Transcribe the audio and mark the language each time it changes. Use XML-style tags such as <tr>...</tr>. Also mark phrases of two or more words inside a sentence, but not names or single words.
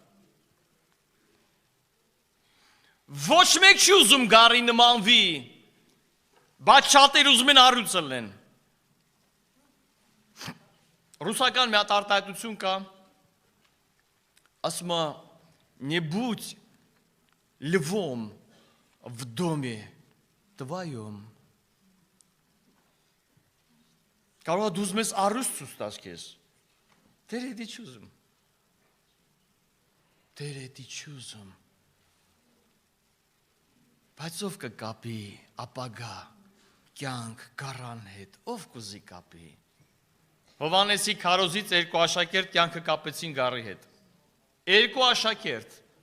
<hy>Ոչ մեկ չի ուզում գառի նմանվի, բայց շատեր ուզում են առյուծը լինեն։ Ռուսական մի հատ արտահայտություն կա, ասում է,</hy> <ru>не будь львом в доме твоем.</ru> <hy>Կարող է դուզ մեզ առյուծ ցույց տաս քեզ։ Տեր էդի չուզում։ Տեր էդի չուզում։ Բայց ով կկապի ապագա, կյանք, գառան հետ, ով կուզի կապի։ Հովանեսի քարոզից երկու աշակերտ կյանքը կապեցին գառի հետ։ Երկու աշակերտ</hy>